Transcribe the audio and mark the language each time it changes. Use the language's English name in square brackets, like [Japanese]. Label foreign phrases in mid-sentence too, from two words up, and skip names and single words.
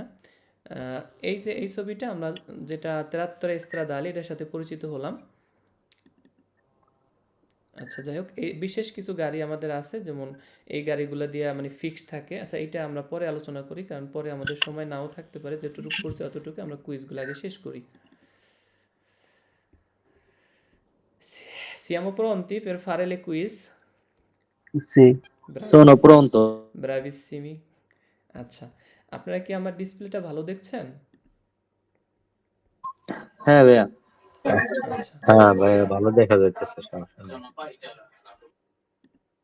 [Bangla] এই যে এই ছবিটা আমরা যেটা [Italian] trattori stradali, [Bangla] এটার সাথে পরিচিত হলাম। আচ্ছা যাই হোক, এই বিশেষ কিছু গাড়ি আমাদের আছে, যেমন এই গাড়িগুলো দিয়ে মানে ফিক্স থাকে। আচ্ছা, এটা আমরা পরে আলোচনা করি, কারণ পরে আমাদের সময় নাও থাকতে পারে, যেটুকু করছি অতটুকু আমরা কুইজগুলো আগে শেষ করি। [Italian] Siamo pronti per fare le quiz? [Bangla] সি। [Italian] sono pronto. [Bangla] ব্রাভিসিমি। আচ্ছা, আপনারা কি আমার ডিসপ্লেটা ভালো দেখছেন? হ্যাঁ ভাইয়া। আচ্ছা, হ্যাঁ ভাইয়া ভালো দেখা যাইতেছে, সমস্যা নেই।